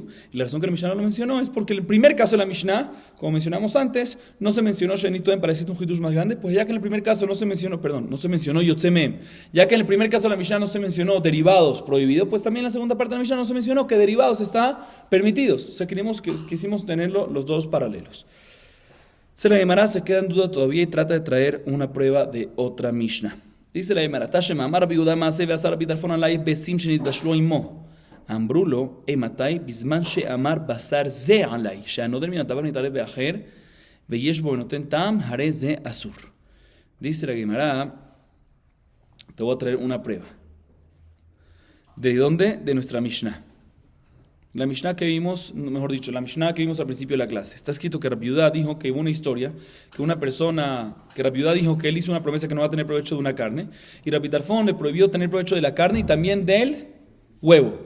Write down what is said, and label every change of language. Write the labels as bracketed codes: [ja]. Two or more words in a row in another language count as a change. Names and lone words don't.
[es] Y la razón que la Mishnah no lo mencionó es porque en el primer caso de la Mishnah, como mencionamos antes, no se mencionó shenitoem para decir un hidush más grande, pues ya que en el primer caso no se mencionó yotzemem, ya que en el primer caso de la Mishnah no se mencionó derivados prohibidos, pues también en la segunda parte de la Mishnah no se mencionó que derivados están permitidos. O sea, quisimos tenerlo los dos paralelos. Se la Gemara se queda en duda todavía y trata de traer una prueba de otra Mishnah. Dice la Gemara, [he] תא שמע, אמר רבי יהודה מעשה ואסר רבי טרפון עלי ביצים שנתבשלו עמו. אמרו לו, מתי? בזמן שאמר בשר זה עליי, שהנודר מן הדבר מתערב באחר, ויש בו ונותן טעם, הרי זה אסור. [es] Dice la Gemara, te voy a traer una prueba. ¿De dónde? De nuestra Mishnah. La Mishnah que vimos, mejor dicho, la Mishnah que vimos al principio de la clase. Está escrito que Rabbi Yehuda dijo que hubo una historia, que Rabbi Yehuda dijo que él hizo una promesa que no va a tener provecho de una carne, y Rabbi Tarfon le prohibió tener provecho de la carne y también del huevo.